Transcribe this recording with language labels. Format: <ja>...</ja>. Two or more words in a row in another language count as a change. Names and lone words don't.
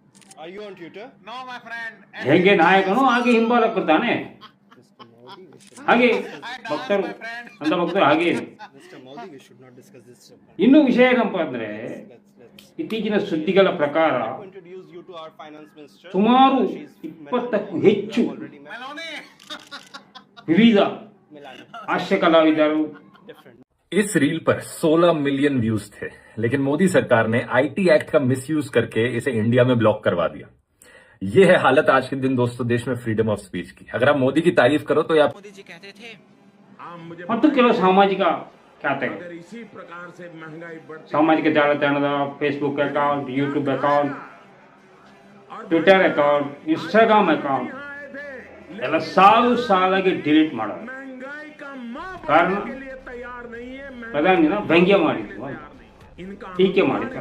<kn>ಹೇಗೆ ನಾಯಕನು ಹಾಗೆ ಹಿಂಬಾಲಕರು ತಾನೆ, ಹಾಗೆ ಭಕ್ತರು ಅಂತ ಭಕ್ತರು ಹಾಗೆ. ಇನ್ನು ವಿಷಯ ಏನಪ್ಪ ಅಂದ್ರೆ, ಇತ್ತೀಚಿನ ಸುದ್ದಿಗಳ ಪ್ರಕಾರ ಸುಮಾರು 20ಕ್ಕೂ ಹೆಚ್ಚು ವಿವಿಧ</kn> <hi>हास्य कलाविदों। इस रील पर 16</hi> <en>million views</en> <hi>थे, लेकिन मोदी सरकार ने आईटी एक्ट का मिसयूज करके इसे इंडिया में ब्लॉक करवा दिया। ये है हालत आज के दिन दोस्तों देश में</hi> <en>freedom of speech</en> <hi>की। अगर आप मोदी की तारीफ करो तो आप मोदी जी कहते थे</hi> <kn>ಮತ್ತು ಕೆಲವು ಸಾಮಾಜಿಕ ಖಾತೆಗಳು, ಸಾಮಾಜಿಕ ಜಾಲತಾಣದ ಫೇಸ್ಬುಕ್ ಅಕೌಂಟ್, ಯೂಟ್ಯೂಬ್ ಅಕೌಂಟ್, ಟ್ವಿಟರ್ ಅಕೌಂಟ್, ಇನ್ಸ್ಟಾಗ್ರಾಮ್ ಅಕೌಂಟ್ ಎಲ್ಲ ಸಾಲಾಗಿ ಡಿಲೀಟ್ ಮಾಡೋದು. ಕಾರಣ ಪ್ರಧಾನಿನ ವ್ಯಂಗ್ಯ ಮಾಡಿದ್ರು, ಟೀಕೆ ಮಾಡಿದ್ರು.</kn>